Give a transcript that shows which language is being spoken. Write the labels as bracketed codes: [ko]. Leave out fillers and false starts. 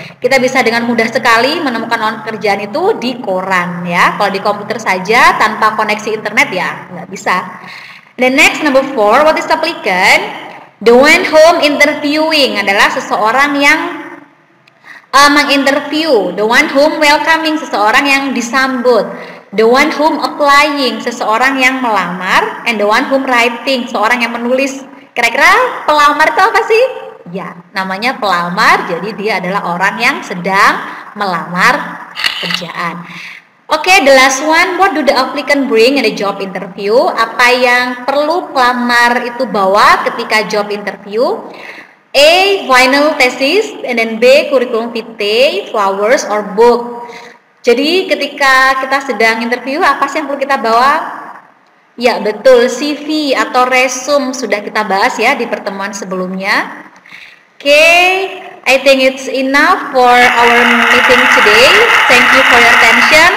[id] Kita bisa dengan mudah sekali menemukan lowongan kerjaan itu di koran ya. Kalau di komputer saja tanpa koneksi internet ya nggak bisa. [en] The next, number 4, what is the applicant? The one whom interviewing [id] adalah seseorang yang menginterview. [en] The one whom welcoming, [id] seseorang yang disambut. [en] The one whom applying, [id] seseorang yang melamar. [en] And the one whom writing, [id] seseorang yang menulis. Kira-kira pelamar itu apa sih? Ya, namanya pelamar. Jadi dia adalah orang yang sedang melamar pekerjaan. [en] Oke, the last one, what do the applicant bring in the job interview? [id] Apa yang perlu pelamar itu bawa ketika job interview? [en] A, final thesis, and then B, curriculum vitae, flowers, or book. [id] Jadi ketika kita sedang interview, apa sih yang perlu kita bawa? Ya, betul, CV atau resume sudah kita bahas ya di pertemuan sebelumnya. [en] Okay, I think it's enough for our meeting today. Thank you for your attention.